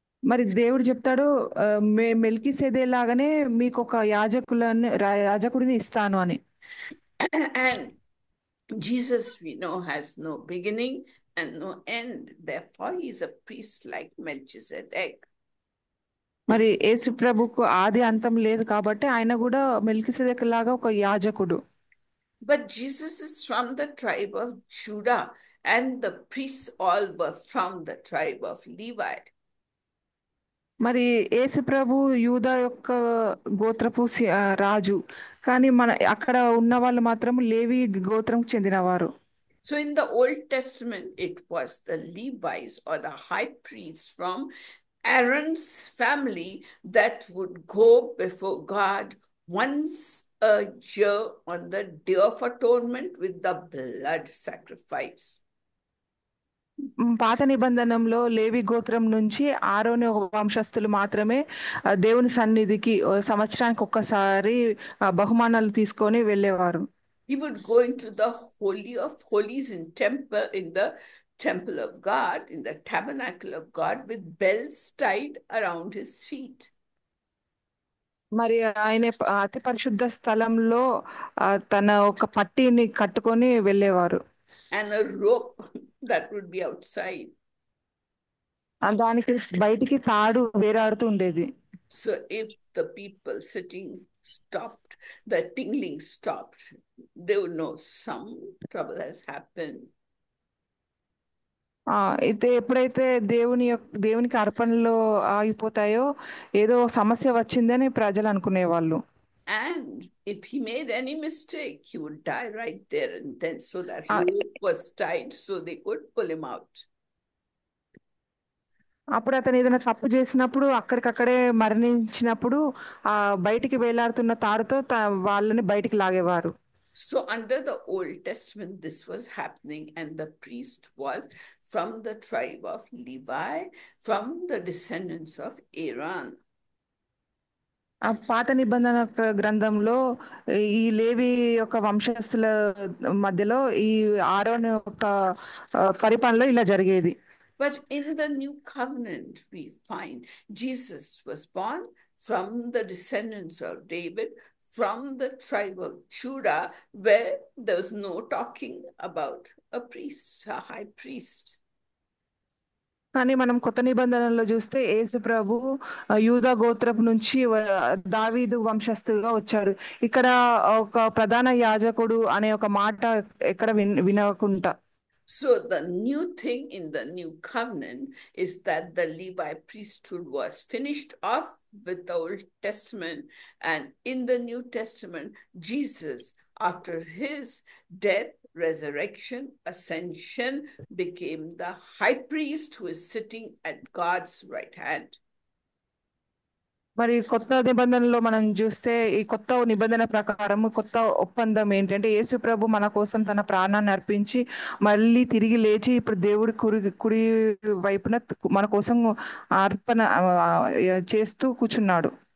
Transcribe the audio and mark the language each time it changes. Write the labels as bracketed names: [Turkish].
[Telugu] మరి దేవుడు చెప్తాడు మెల్కిసెదెకు లాగానే మీకు ఒక యాజకుడిని ఇస్తాను అని. [English] And Jesus, we know, has no beginning and no end. Therefore, he is a priest like Melchizedek. [Telugu] మరి యేసు ప్రభుకు ఆది అంతం లేదు కాబట్టి ఆయన కూడా మెల్కిసెదెకు లాగా ఒక యాజకుడు. [English] But Jesus is from the tribe of Judah, and the priests all were from the tribe of Levi. [Telugu] మరి యేసు ప్రభు యూదా యొక్క గోత్రపు రాజు, కానీ అక్కడ ఉన్న వాళ్ళు మాత్రం లేవి గోత్రం చెందినవారు. [English] So in the Old Testament, it was the Levites or the high priests from Aaron's family that would go before God once a year on the Day of Atonement with the blood sacrifice. [Telugu] పాత నిబంధనంలో లేవి గోత్రం నుంచి ఆరోని వంశస్థులు మాత్రమే దేవుని సన్నిధికి సంవత్సరానికి ఒక్కసారి బహుమానాలు తీసుకొని వెళ్ళేవారు. [English] He would go into the Holy of Holies in the temple of God, in the tabernacle of God, with bells tied around his feet. [Telugu] మరి ఆయన అతి పరిశుద్ధ స్థలంలో తన ఒక పట్టీని కట్టుకొని వెళ్ళేవారు. [English] And a rope that would be outside. [Telugu] దానికి బయటికి తాడు వేలాడుతూ ఉండేది. [English] So if the people sitting stopped, the tingling stopped, they would know some trouble has happened. [Telugu] అయితే ఎప్పుడైతే దేవునికి అర్పణలో ఆగిపోతాయో ఏదో సమస్య వచ్చిందని ప్రజలు అనుకునేవాళ్ళు. [English] And if he made any mistake, he would die right there and then. So that rope was tied so they could pull him out. [Telugu] అప్పుడు అతను ఏదైనా తప్పు చేసినప్పుడు అక్కడికక్కడే మరణించినప్పుడు బయటికి వేలాడుతున్న తాడుతో వాళ్ళని బయటికి లాగేవారు. [English] So under the Old Testament, this was happening, and the priest was from the tribe of Levi, from the descendants of Aaron. [Telugu] ఆ పాత నిబంధన గ్రంథంలో ఈ లేవి యొక్క వంశస్థుల మధ్యలో ఈ ఆరోన్ యొక్క పరిపాలనలో ఇలా జరిగేది. [English] But in the new covenant, we find Jesus was born from the descendants of David, from the tribe of Judah, where there's no talking about a priest, a high priest. [Telugu] కానీ మనం కొత్త నిబంధనలో చూస్తే యేసు ప్రభు యూదా గోత్రపు నుంచి దావీదు వంశస్థుగా వచ్చాడు. ఇక్కడ ఒక ప్రధాన యాజకుడు అనే ఒక మాట ఎక్కడ వినకుండా. [English] So the new thing in the new covenant is that the Levi priesthood was finished off with the Old Testament, and in the New Testament, Jesus, after his death, resurrection, ascension, became the high priest who is sitting at God's right hand. [Telugu] మరి కొత్త నిబంధనలో మనం చూస్తే ఈ కొత్త నిబంధన ప్రకారం కొత్త ఒప్పందం ఏంటంటే యేసు ప్రభు మన కోసం తన ప్రాణాన్ని అర్పించి మళ్ళీ తిరిగి లేచి ఇప్పుడు దేవుడి కుడి వైపున మన కోసం అర్పణ చేస్తూ కూర్చున్నాడు.